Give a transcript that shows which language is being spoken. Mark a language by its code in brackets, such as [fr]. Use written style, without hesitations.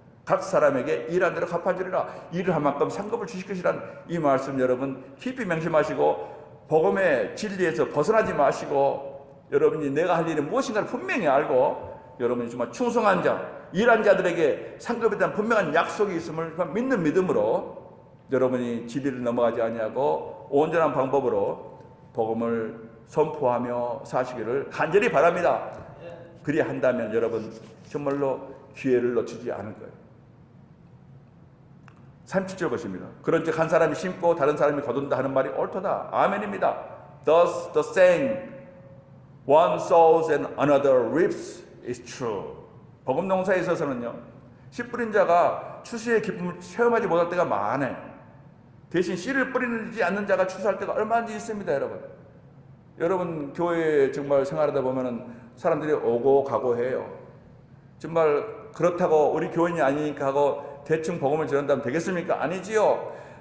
[ko] 각 사람에게 일한 대로 갚아주리라. 일을 한 만큼 상급을 주실 것이란 이 말씀 여러분 깊이 명심하시고 복음의 진리에서 벗어나지 마시고 여러분이 내가 할 일이 무엇인가를 분명히 알고 여러분이 정말 충성한 자, 일한 자들에게 상급에 대한 분명한 약속이 있음을 믿는 믿음으로 여러분이 진리를 넘어가지 아니하고 온전한 방법으로 복음을 선포하며 사시기를 간절히 바랍니다. 그리 한다면 여러분 정말로 기회를 놓치지 않을 거예요. 37절 보십니다. 그런즉 한 사람이 심고 다른 사람이 거둔다 하는 말이 옳도다. 아멘입니다. [en] Thus the saying one sows and another reaps is true. [ko] 복음 농사에 있어서는요. 씨 뿌린 자가 추수의 기쁨을 체험하지 못할 때가 많아요. 대신 씨를 뿌리지 않는 자가 추수할 때가 얼마든지 있습니다, 여러분. 여러분 교회 정말 생활하다 보면은 사람들이 오고 가고 해요. 정말 그렇다고 우리 교인이 아니니까 하고 대충 복음을 전한다면 되겠습니까? 아니지요.